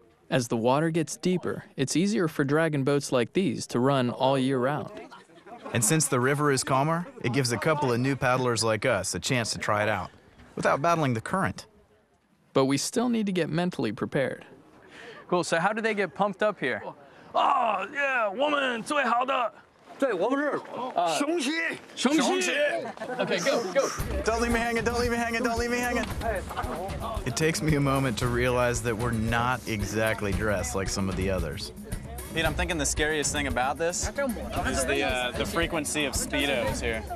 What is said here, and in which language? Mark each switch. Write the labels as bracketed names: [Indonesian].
[English] As the water gets deeper, it's easier for dragon boats like these to run all year round. And since the river is calmer, it gives a couple of new paddlers like us a chance to try it out without battling the current. But we still need to get mentally prepared. Cool, so how do they get pumped up here? [Chinese] Oh, yeah, 我们最好的。对，我们是雄起， [English] 雄起。 Okay, go. Don't leave me hanging, don't leave me hanging, don't leave me hanging. It takes me a moment to realize that we're not exactly dressed like some of the others. Pete, I'm thinking the scariest thing about this is the frequency of speedos here.